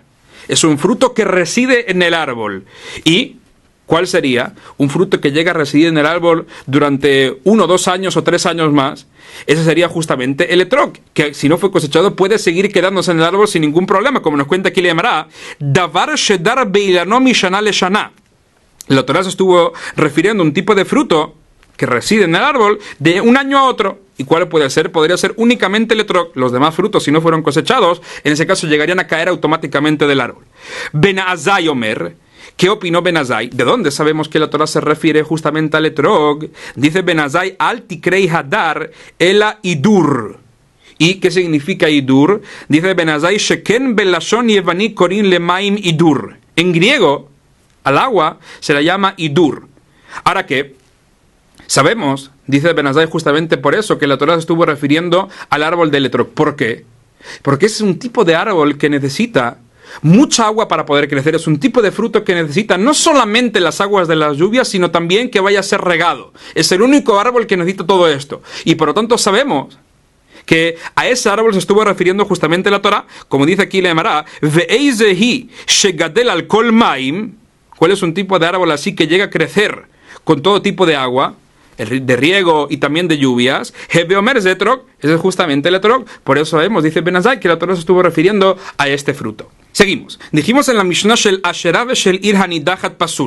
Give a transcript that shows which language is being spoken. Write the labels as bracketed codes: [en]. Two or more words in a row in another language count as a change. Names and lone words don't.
[es] Es un fruto que reside en el árbol. ¿Y cuál sería? Un fruto que llega a residir en el árbol durante 1, 2 años o 3 años más. Ese sería justamente el etrog, que si no fue cosechado puede seguir quedándose en el árbol sin ningún problema, como nos cuenta aquí la Emara. [he] דבר שדר באילנו משנה לשנה. [es] La Torá se estuvo refiriendo a un tipo de fruto que reside en el árbol de un año a otro. ¿Y cuál puede ser? Podría ser únicamente el etrog. Los demás frutos, si no fueron cosechados, en ese caso llegarían a caer automáticamente del árbol. Ben Azai Omer. ¿Qué opinó Ben Azai? ¿De dónde sabemos que la Torá se refiere justamente al etrog? [he] Dice Ben Azai, אל תקרי הדר אלא הידור. [es] ¿Y qué significa idur? [he] Dice Ben Azai, שכן בלשון יווני קורין למים הידור. [es] En griego, al agua se la llama idur. Ahora que sabemos, dice Ben Azai, justamente por eso que la Torá se estuvo refiriendo al árbol del etrog. ¿Por qué? Porque es un tipo de árbol que necesita mucha agua para poder crecer. Es un tipo de fruto que necesita no solamente las aguas de las lluvias, sino también que vaya a ser regado. Es el único árbol que necesita todo esto. Y por lo tanto sabemos que a ese árbol se estuvo refiriendo justamente la Torá, como dice aquí la Emara, [he] ואיזהו שגדל על כל מים. [es] ¿Cuál es un tipo de árbol así que llega a crecer con todo tipo de agua? De riego y también de lluvias. [he] הוי אומר זה אתרוג, [es] ese es justamente el etrog. Por eso sabemos, dice Ben Azai, que la Torá se estuvo refiriendo a este fruto. Seguimos. Dijimos en la Mishnah [he] של אשרה ושל עיר הנדחת פסול.